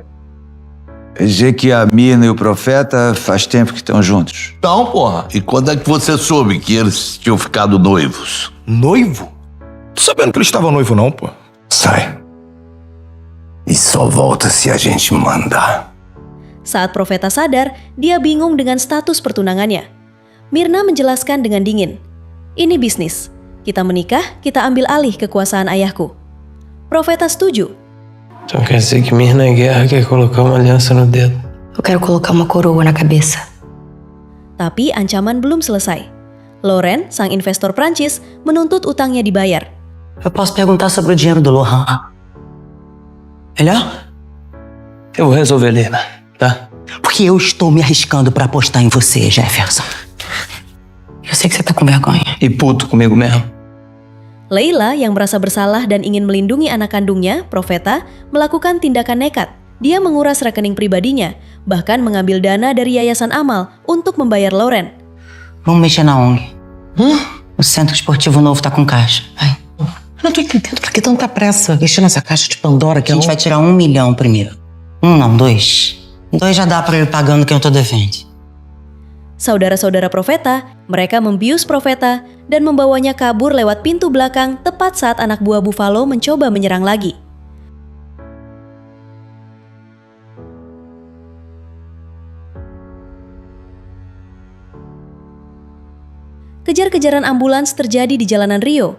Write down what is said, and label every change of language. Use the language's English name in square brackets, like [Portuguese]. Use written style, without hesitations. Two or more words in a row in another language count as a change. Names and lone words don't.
[Portuguese] Dizer que a Myrna e o Profeta faz tempo que estão juntos. Então, porra. E quando é que você soube que eles tinham ficado noivos? Noivo? Tô sabendo que eles estavam noivo não, pô. Sai. E só volta se a gente mandar. [Indonesian] Saat Profeta sadar, dia bingung dengan status pertunangannya. Myrna menjelaskan dengan dingin, "Ini bisnis. Kita menikah, kita ambil alih kekuasaan ayahku." Profeta setuju. [Portuguese] Então quer dizer que Mirna Guerra quer colocar uma aliança no dedo. Eu quero colocar uma coroa na cabeça. [Indonesian] Tapi ancaman belum selesai. Laurent, sang investor Prancis, menuntut utangnya dibayar. [Portuguese] Eu posso perguntar sobre o dinheiro do Laurent? Melhor? Eu vou resolver, Lena, tá? Porque eu estou me arriscando pra apostar em você, Jefferson. Eu sei que você tá com vergonha. E puto comigo mesmo. [Indonesian] Leila yang merasa bersalah dan ingin melindungi anak kandungnya, Profeta, melakukan tindakan nekat. Dia menguras rekening pribadinya, bahkan mengambil dana dari yayasan amal untuk membayar Laurent. [Portuguese] Vamos mexer na ONG. O Centro Esportivo Novo tá com caixa. Vai. Eu não tô entendendo por que tanta pressa. Mexer nessa caixa de Pandora que A gente vai tirar 1 milhão primeiro. 1 não, 2. 2 já dá pra eu ir pagando quem eu tô devendo. [Indonesian] Saudara-saudara Profeta, mereka membius Profeta dan membawanya kabur lewat pintu belakang tepat saat anak buah Buffalo mencoba menyerang lagi. Kejar-kejaran ambulans terjadi di jalanan Rio.